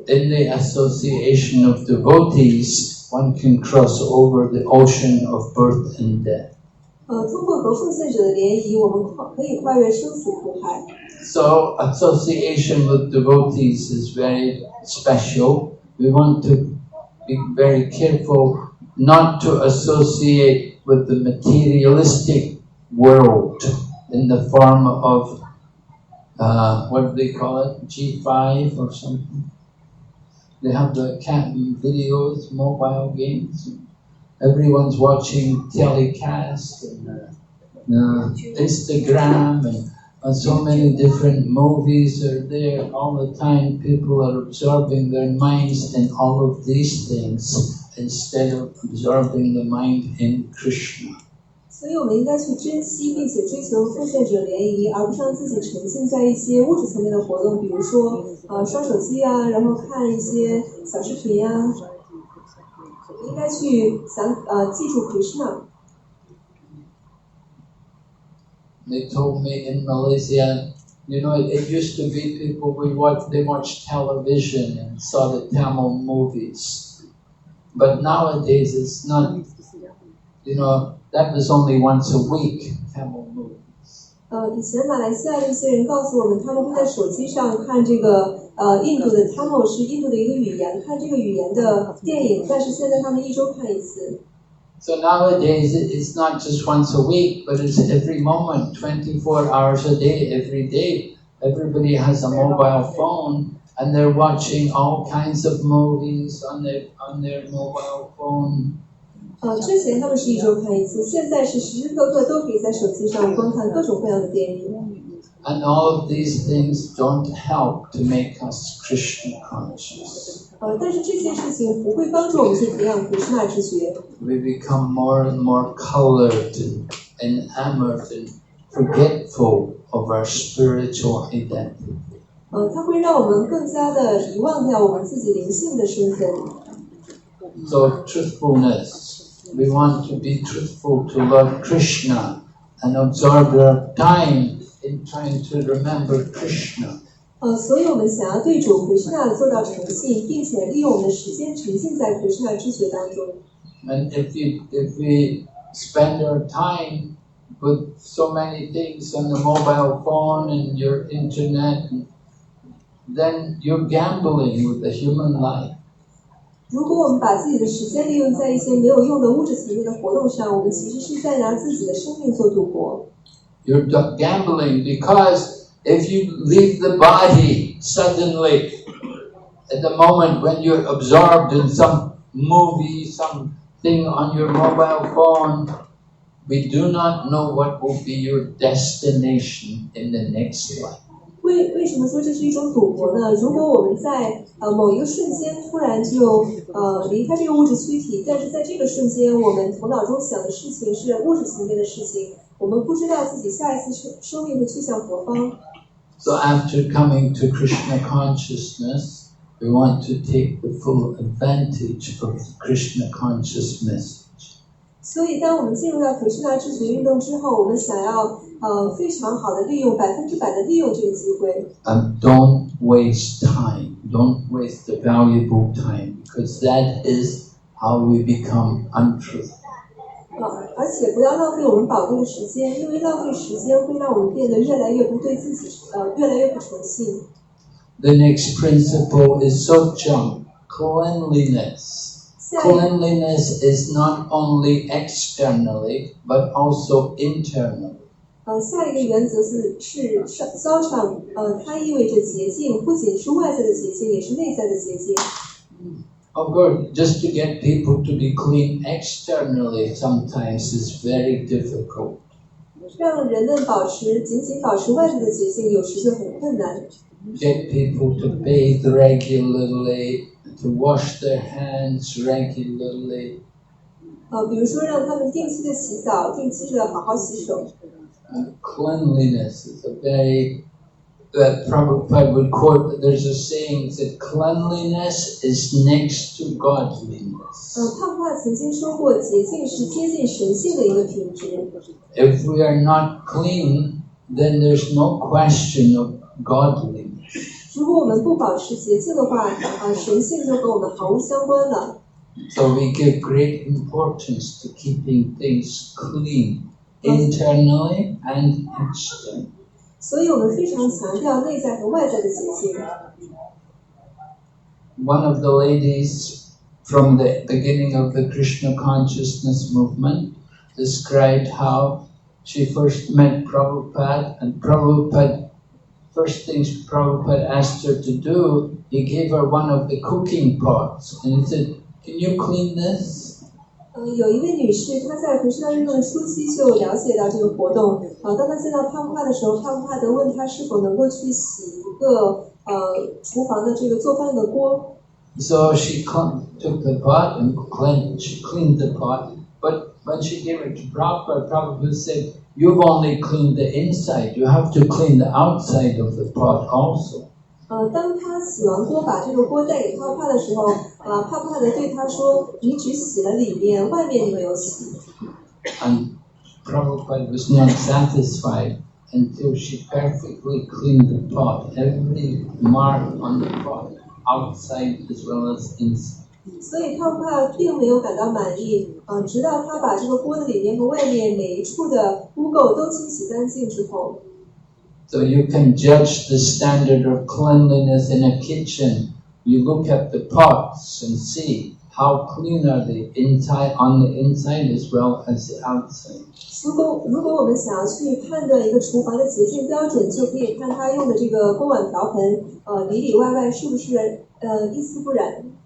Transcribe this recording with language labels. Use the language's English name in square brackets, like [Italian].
[English] In the association of devotees, one can cross over the ocean of birth and death. [Chinese] 通过和奉献者的联谊，我们可以跨越生死苦海。 [English] So association with devotees is very special, we want to be very careful not to associate with the materialistic world in the form of what do they call it? G5 or something. They have the cat videos, mobile games. Everyone's watching telecast and Instagram and so many different movies are there all the time. People are absorbing their minds in all of these things instead of absorbing the mind in Krishna. [Chinese] 所以我们应该去珍惜并且追求奉献者联谊，而不是让自己沉浸在一些物质层面的活动，比如说刷手机啊，然后看一些小视频啊。应该去记住 Krishna。 [English] They told me in Malaysia, you know, it used to be people they watch television and saw the Tamil movies, but nowadays it's not. You know, that was only once a week. Tamil movies. [Chinese] 以前马来西亚的一些人告诉我们，他们会在手机上看这个印度的 Tamil 是印度的一个语言，看这个语言的电影，但是现在他们一周看一次。 [English] So nowadays it's not just once a week, but it's every moment, 24 hours a day, every day. Everybody has a mobile phone and they're watching all kinds of movies on their mobile phone. [Chinese] 之前他们是一周看一次，现在是时时刻刻都可以在手机上观看各种各样的电影。 [English] And all of these things don't help to make us Krishna conscious. [Chinese] 但是这些事情不会帮助我们去培养 Krishna 知觉。 [English] We become more and more colored and enamored and forgetful of our spiritual identity. [Chinese] 它会让我们更加的遗忘掉我们自己灵性的身份。 [English] So truthfulness, we want to be truthful to Lord Krishna and absorb our time in trying to remember Krishna. [Chinese] 所以我们想要对主 Krishna 做到诚信，并且利用我们的时间沉浸在 Krishna 知觉当中。 [English] And if we spend our time with so many things on the mobile phone and your internet, then you're gambling with the human life. [Chinese] 如果我们把自己的时间利用在一些没有用的物质层面的活动上，我们其实是在拿自己的生命做赌博。 [English] You're gambling because if you leave the body suddenly, at the moment when you're absorbed in some movie, something on your mobile phone, we do not know what will be your destination in the next life. [Chinese] 为什么说这是一种赌博呢？如果我们在某一个瞬间突然就离开这个物质躯体，但是在这个瞬间我们头脑中想的事情是物质层面的事情，我们不知道自己下一次生命会去向何方。 [English] So after coming to Krishna consciousness, we want to take the full advantage of the Krishna conscious message. [Chinese] 所以当我们进入到 Krishna 知觉运动之后，我们想要非常好的利用100%的利用这个机会。 [English] And don't waste time. Don't waste the valuable time, because that is how we become untruthful. [Chinese] 而且不要浪费我们宝贵的时间，因为浪费时间会让我们变得越来越不对自己，越来越不诚信。 [English] The next principle is socham, cleanliness. Cleanliness is not only externally, but also internally. [Chinese] 下一个原则是骚场，它意味着洁净，不仅是外在的洁净，也是内在的洁净。 [English] Of course, just to get people to be clean externally sometimes is very difficult. [Chinese] 让人们仅仅保持外在的洁净，有时就很困难。 [English] Get people to bathe regularly, to wash their hands regularly. [Chinese] 比如说让他们定期的洗澡，定期的好好洗手。 [English] Cleanliness is a very Prabhupada would quote that there's a saying that cleanliness is next to godliness. [Chinese] 帕布帕曾经说过，洁净是接近神性的一个品质。 [English] If we are not clean, then there's no question of godliness. [Chinese] 如果我们不保持洁净的话，神性就和我们毫无相关了。 [English] So we give great importance to keeping things clean, internally and externally. [Chinese] 所以我们非常强调内在和外在的洁净。 [English] one of the ladies from the beginning of the Krishna consciousness movement described how she first met Prabhupada, and first things Prabhupada asked her to do, he gave her one of the cooking pots, and he said, "Can you clean this?" [Chinese] 有一位女士，她在回师大运动的初期就了解到这个活动。当她见到帕布帕的时候，帕布帕德问她是否能够去洗一个厨房的这个做饭的锅。 [English] So she took the pot and she cleaned the pot. But when she gave it to Prabhupada, Prabhupada said, "You've only cleaned the inside. You have to clean the outside of the pot also." [Chinese] 当他洗完锅，把这个锅带给帕帕的时候，帕帕德对他说：“你只洗了里面，外面你没有洗。” [English] And Prabhupada was not satisfied until she perfectly cleaned the pot, every mark on the pot, outside as well as inside. [Chinese] 所以帕帕并没有感到满意，直到他把这个锅的里面和外面每一处的污垢都清洗干净之后。 [English] So you can judge the standard of cleanliness in a kitchen. You look at the pots and see how clean are they on the inside as well as the outside. [Chinese] 如果我们想要去判断一个厨房的洁净标准，就可以看他用的这个锅碗瓢盆，里里外外是不是一丝不染。